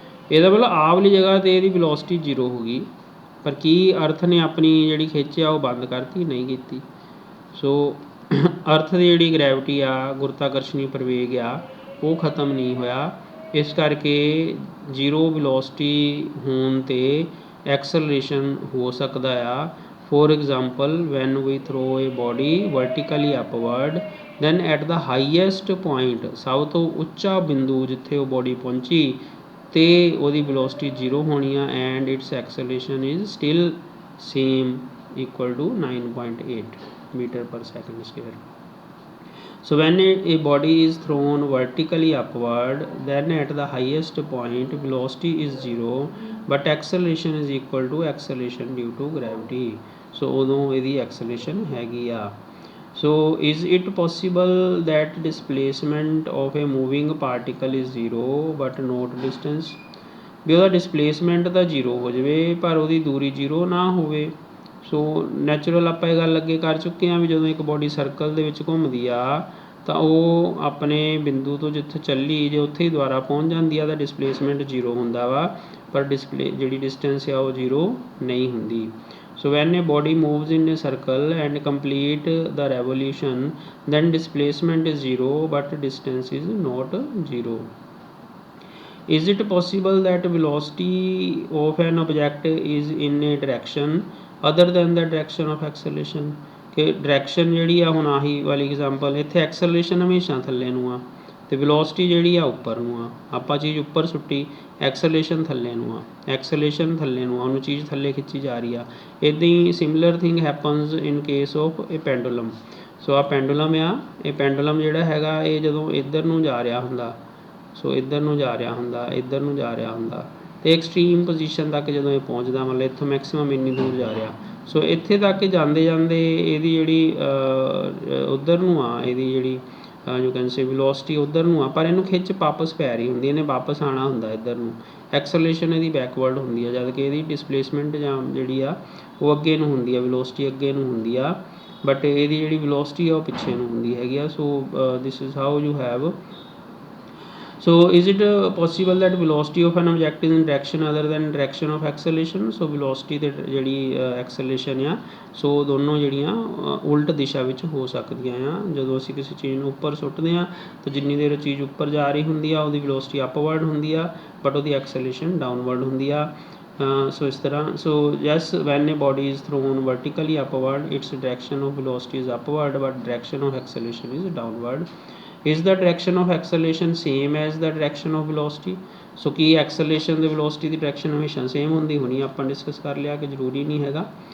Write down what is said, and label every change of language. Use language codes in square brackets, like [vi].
[pa] ਇਹਦਾ ਮਤਲਬ ਆਹ ਵਾਲੀ ਜਗ੍ਹਾ 'ਤੇ ਇਹਦੀ ਵੈਲੋਸਿਟੀ 0 ਹੋ ਗਈ, ਪਰ ਕੀ ਅਰਥ ਨੇ ਆਪਣੀ ਜਿਹੜੀ ਖਿੱਚ ਆ ਉਹ ਬੰਦ ਕਰਤੀ? ਨਹੀਂ ਕੀਤੀ। ਸੋ ਅਰਥ ਦੀ ਜਿਹੜੀ ਗ੍ਰੈਵਿਟੀ ਆ, ਗੁਰਤਾਕਰਸ਼ਣੀ ਪ੍ਰਵੇਗ ਆ, ਉਹ ਖਤਮ ਨਹੀਂ ਹੋਇਆ। ਇਸ ਕਰਕੇ 0 ਵੈਲੋਸਿਟੀ ਹੋਣ 'ਤੇ ਐਕਸਲਰੇਸ਼ਨ ਹੋ ਸਕਦਾ ਆ। [en] For example, when we throw a body vertically upward, then at the highest point, [pa] ਸਭ ਤੋਂ ਉੱਚਾ ਬਿੰਦੂ ਜਿੱਥੇ ਉਹ ਬੋਡੀ ਪਹੁੰਚੀ ਤੇ ਉਹਦੀ ਵੈਲੋਸਿਟੀ 0 ਹੋਣੀ ਆ, [en] and its acceleration is still same, equal to 9.8 meter per second square. So when a body is thrown vertically upward, then at the highest point velocity is 0, but acceleration is equal to acceleration due to gravity. [pa] So ਉਦੋਂ ਇਹਦੀ acceleration ਹੈਗੀ ਆ। [en] So is it possible that displacement of a moving particle is 0 but not distance? [pa] ਵੀ ਉਹਦਾ displacement ਤਾਂ 0 ਹੋ ਜਾਵੇ ਪਰ ਉਹਦੀ ਦੂਰੀ 0 ਨਾ ਹੋਵੇ। ਸੋ ਨੈਚੁਰਲ ਆਪਾਂ ਇਹ ਗੱਲ ਅੱਗੇ ਕਰ ਚੁੱਕੇ ਹਾਂ ਵੀ ਜਦੋਂ ਇੱਕ ਬੋਡੀ ਸਰਕਲ ਦੇ ਵਿੱਚ ਘੁੰਮਦੀ ਆ ਤਾਂ ਉਹ ਆਪਣੇ ਬਿੰਦੂ ਤੋਂ ਜਿੱਥੇ ਚੱਲੀ ਜੇ ਉੱਥੇ ਹੀ ਦੁਬਾਰਾ ਪਹੁੰਚ ਜਾਂਦੀ ਆ ਤਾਂ ਡਿਸਪਲੇਸਮੈਂਟ 0 ਹੁੰਦਾ ਵਾ, ਪਰ ਜਿਹੜੀ ਡਿਸਟੈਂਸ ਆ ਉਹ 0 ਨਹੀਂ ਹੁੰਦੀ। [en] So when a body moves in a circle and complete the revolution, then displacement is 0 but distance is not 0. Is it possible that velocity of an object is in a direction other than the direction of acceleration? [pa] ਕਿ direction ਜਿਹੜੀ ਆ, ਹੁਣ ਆਹੀ ਵਾਲੀ example, ਇੱਥੇ acceleration ਹਮੇਸ਼ਾ ਥੱਲੇ ਨੂੰ ਆ ਅਤੇ ਵੈਲੋਸਿਟੀ ਜਿਹੜੀ ਆ ਉੱਪਰ ਨੂੰ ਆ। ਆਪਾਂ ਚੀਜ਼ ਉੱਪਰ ਸੁੱਟੀ, ਐਕਸਲਰੇਸ਼ਨ ਥੱਲੇ ਨੂੰ ਆ, ਐਕਸਲਰੇਸ਼ਨ ਥੱਲੇ ਨੂੰ ਆ, ਉਹਨੂੰ ਚੀਜ਼ ਥੱਲੇ ਖਿੱਚੀ ਜਾ ਰਹੀ ਆ। ਇੱਦਾਂ ਹੀ [en] Similar thing happens in case of a pendulum. [pa] ਸੋ ਆਹ ਪੈਂਡੂਲਮ ਆ, ਇਹ ਪੈਂਡੂਲਮ ਜਿਹੜਾ ਹੈਗਾ ਇਹ ਜਦੋਂ ਇੱਧਰ ਨੂੰ ਜਾ ਰਿਹਾ ਹੁੰਦਾ, ਸੋ ਇੱਧਰ ਨੂੰ ਜਾ ਰਿਹਾ ਹੁੰਦਾ, ਇੱਧਰ ਨੂੰ ਜਾ ਰਿਹਾ ਹੁੰਦਾ ਅਤੇ ਐਕਸਟ੍ਰੀਮ ਪੋਜੀਸ਼ਨ ਤੱਕ ਜਦੋਂ ਇਹ ਪਹੁੰਚਦਾ, ਮਤਲਬ ਇੱਥੋਂ ਮੈਕਸੀਮਮ ਇੰਨੀ ਦੂਰ ਜਾ ਰਿਹਾ। ਸੋ ਇੱਥੇ ਤੱਕ ਜਾਂਦੇ ਜਾਂਦੇ ਇਹਦੀ ਜਿਹੜੀ ਉੱਧਰ ਨੂੰ ਆ, ਇਹਦੀ ਜਿਹੜੀ [en] you can say [pa] ਵੈਲੋਸਿਟੀ ਉੱਧਰ ਨੂੰ ਆ, ਪਰ ਇਹਨੂੰ ਖਿੱਚ ਵਾਪਸ ਪੈ ਰਹੀ ਹੁੰਦੀ, ਇਹਨੇ ਵਾਪਸ ਆਉਣਾ ਹੁੰਦਾ ਇੱਧਰ ਨੂੰ। ਐਕਸਲਰੇਸ਼ਨ ਇਹਦੀ ਬੈਕਵਰਡ ਹੁੰਦੀ ਆ, ਜਦ ਕਿ ਇਹਦੀ ਡਿਸਪਲੇਸਮੈਂਟ ਜਾਂ ਜਿਹੜੀ ਆ ਉਹ ਅੱਗੇ ਨੂੰ ਹੁੰਦੀ ਆ, ਵੈਲੋਸਿਟੀ ਅੱਗੇ ਨੂੰ ਹੁੰਦੀ ਆ, ਬਟ ਇਹਦੀ ਜਿਹੜੀ ਵੈਲੋਸਿਟੀ ਆ ਉਹ ਪਿੱਛੇ ਨੂੰ ਹੁੰਦੀ ਹੈਗੀ ਆ। [en] So this is how you have. So is it possible that velocity of an object is in direction other than direction of acceleration? [pa] So velocity ਤੇ ਜਿਹੜੀ acceleration ਆ, ਸੋ ਦੋਨੋਂ ਜਿਹੜੀਆਂ ਉਲਟ ਦਿਸ਼ਾ ਵਿੱਚ ਹੋ ਸਕਦੀਆਂ ਆ। ਜਦੋਂ ਅਸੀਂ ਕਿਸੇ ਚੀਜ਼ ਨੂੰ ਉੱਪਰ ਸੁੱਟਦੇ ਹਾਂ ਤਾਂ ਜਿੰਨੀ ਦੇਰ ਚੀਜ਼ ਉੱਪਰ ਜਾ ਰਹੀ ਹੁੰਦੀ ਆ ਉਹਦੀ velocity upward ਹੁੰਦੀ ਆ, ਬਟ ਉਹਦੀ acceleration downward ਹੁੰਦੀ ਆ। ਸੋ ਇਸ ਤਰ੍ਹਾਂ, [en] So yes, when a body is thrown vertically upward, its direction of velocity is upward but direction of acceleration is downward. Is the direction of acceleration same as the direction of velocity? [pa] So Ki acceleration ਅਤੇ velocity ਦੀ direction ਹਮੇਸ਼ਾ same ਹੁੰਦੀ ਹੋਣੀ? ਆਪਾਂ discuss ਕਰ ਲਿਆ ਕਿ ਜ਼ਰੂਰੀ ਨਹੀਂ ਹੈਗਾ।